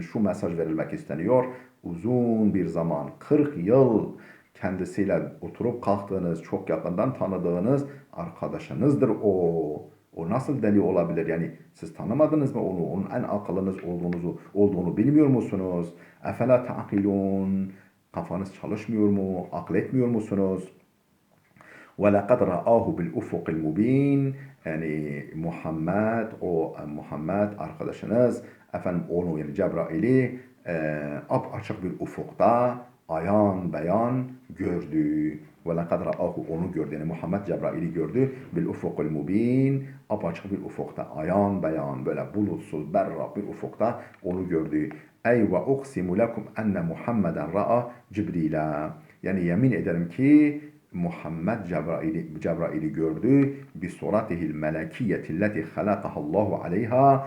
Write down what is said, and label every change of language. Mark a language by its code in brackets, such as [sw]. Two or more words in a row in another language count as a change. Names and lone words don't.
[tr] Şu mesaj verilmek isteniyor. Uzun bir zaman, 40 yıl kendisiyle oturup kalktığınız, çok yakından tanıdığınız arkadaşınızdır o. O nasıl deli olabilir? Yani siz tanımadınız mı onu? Onun en akıllınız olduğunu bilmiyor musunuz? [ar] أفلا تعقلون. [tr] Kafanız çalışmıyor mu? Akletmiyor musunuz? [ar] وَلَقَدْ رَآهُ بِالْاُفُقِ الْمُب۪ينَ. [tr] Yani Muhammed arkadaşınız, efendim onu, yani Cebrail'i açık bir ufukta ayan beyan gördü. [ar] وَلَقَدْ رَآهُ, [tr] onu gördü. Yani Muhammed Cebrail'i gördü. [ar] بِالْاُفُقِ الْمُب۪ينَ, [tr] apaçık bir ufukta, ayan beyan, böyle bulutsuz, berrak bir ufukta onu gördü. [ar] أي وأقسم لكم أن محمدا رأى جبريل. [tr] Yani yemin ederim ki Muhammed Cebrail'i gördü. [ar] بصورته الملكية التي خلقه الله عليها.